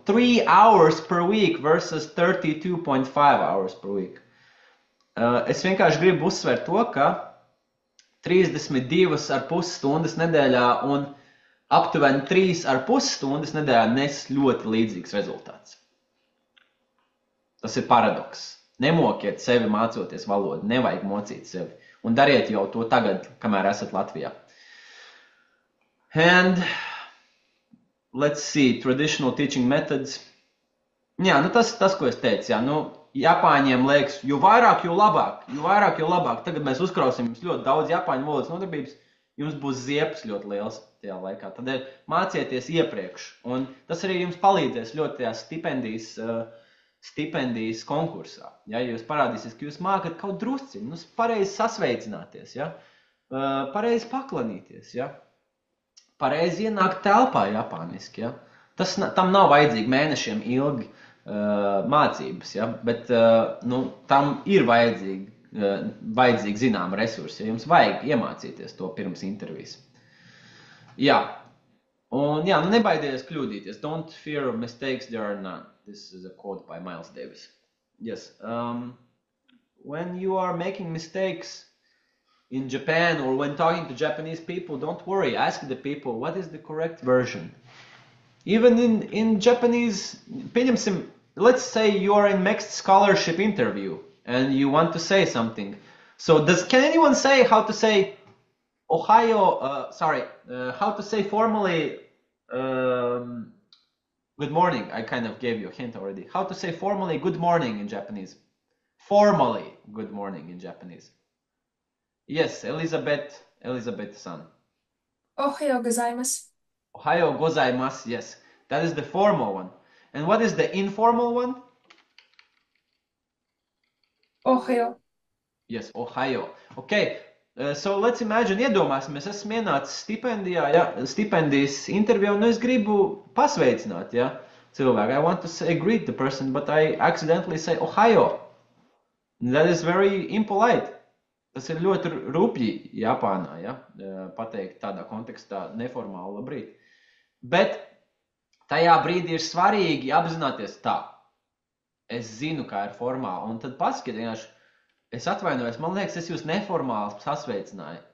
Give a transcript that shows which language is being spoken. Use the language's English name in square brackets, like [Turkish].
[English] 3 hours per week versus 32.5 hours per week. [Latvian] Es vienkārši gribu uzsvērt to, ka 32,5 stundas nedēļā un aptuveni 3,5 stundas nedēļā nes ļoti līdzīgs rezultāts. Tas ir paradoks. Nemokiet sevi mācoties valodu, nevajag mocīt sevi. Un dariet jau to tagad, kamēr esat Latvijā. [English] And let's see, traditional teaching methods. [Latvian] Jā, nu tas, ko es teicu, jā, nu, Japāņiem liekas, jo vairāk, jo labāk, jo vairāk, jo labāk. Tagad mēs uzkrausim jums ļoti daudz japāņu valodas nodarbības, jums būs ziepes ļoti liels tajā laikā. Tādēļ mācieties iepriekš, un tas arī jums palīdzēs ļoti tajā stipendijas konkursā. Ja jūs parādīsies, ka jūs mākat kaut drusciņu, nu, pareizi sasveicināties, ja? Pareizi paklanīties, ja? Pareizi ienākt telpā japāniski. Ja? Tam nav vajadzīgi mēnešiem ilgi mācības, ja? Bet nu, tam ir vajadzīgi zinām resursi. Ja? Jums vajag iemācīties to pirms intervijas. Jā, un jā, nu nebaidies kļūdīties. [English] Don't fear of mistakes, there are none. This is a quote by Miles Davis. Yes. When you are making mistakes in Japan or when talking to Japanese people, don't worry. Ask the people, what is the correct version? Even in Japanese, let's say you are in mixed scholarship interview and you want to say something. So can anyone say how to say Ohio, how to say formally good morning? I kind of gave you a hint already. How to say formally good morning in Japanese? Formally good morning in Japanese. Yes, Elizabeth-san. [Japanese] Ohayou gozaimasu. Ohayou gozaimasu, [English] yes. That is the formal one. And what is the informal one? [Japanese] Ohayou. [English] Yes, Ohayou. Okay, so let's imagine, [Latvian] iedomāsimies, esmu ienācis stipendijā, ja, stipendijas intervijā, un es gribu pasveicināt, ja, cilvēku. [English] I want to say greet the person, but I accidentally say Ohayou. That is very impolite. [Latvian] Tas ir ļoti rupji Japānā, ja, pateikt tādā kontekstā neformāli labrīt. Bet tajā brīdī ir svarīgi apzināties tā. Es zinu, kā ir formāli, un tad pasakiet vienkārši, es atvainojos, man liekas, es jūs neformāli sasveicināju.